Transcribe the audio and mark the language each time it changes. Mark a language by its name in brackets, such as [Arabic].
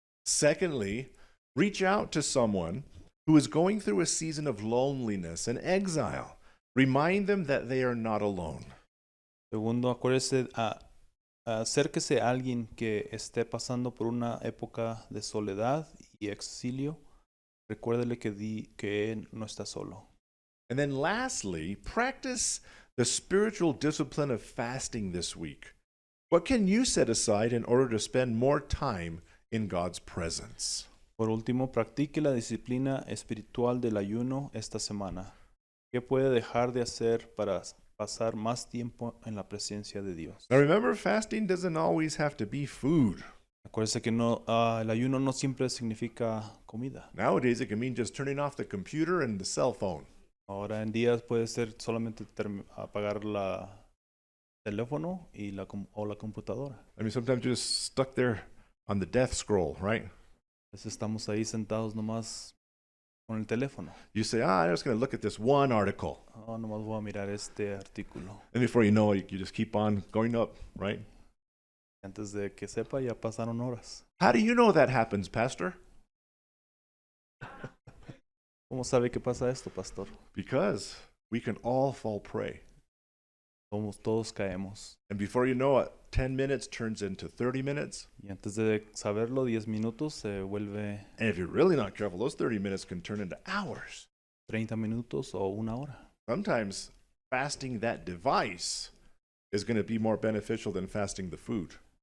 [English] Secondly, reach out to someone who is going through a season of loneliness and exile. Remind them that they are not alone. [Spanish] Segundo, acuérdese acérquese a alguien que esté pasando por una época de soledad y exilio. Recuérdele que él no está solo. [English] And then lastly, practice the spiritual discipline of fasting this week. What can you set aside in order to spend more time in God's presence? [Spanish] Por último, practique la disciplina espiritual del ayuno esta semana. ¿Qué puede dejar de hacer para pasar más tiempo en la presencia de Dios? [English] Now remember, fasting doesn't always have to be food. [Spanish] Acuérdese que el ayuno no siempre significa comida. [English] Nowadays, it can mean just turning off the computer and the cell phone. [Spanish] Ahora en día puede ser solamente apagar la teléfono y o la computadora. [English] I mean, sometimes you're just stuck there on the death scroll, right? [Spanish] A veces estamos ahí sentados nomás con el teléfono. [English] You say, I'm just going to look at this one article. [Spanish] Nomás voy a mirar este artículo. [English] And before you know it, you just keep on going up, right? [Spanish] Antes de que sepa, ya pasaron horas. [English] How do you know that happens, Pastor? [Spanish] ¿Cómo sabe que pasa esto, pastor? [English] Because we can all fall prey. [Spanish] Todos caemos. [English] And before you know it, 10 minutes turns into 30 minutes. [Spanish] Y antes de saberlo, 10 minutos se vuelve [English] And if you're really not careful, those 30 minutes can turn into hours. [Spanish] 30 minutos o una hora. [English] Sometimes fasting that device is going to be more beneficial than fasting the food.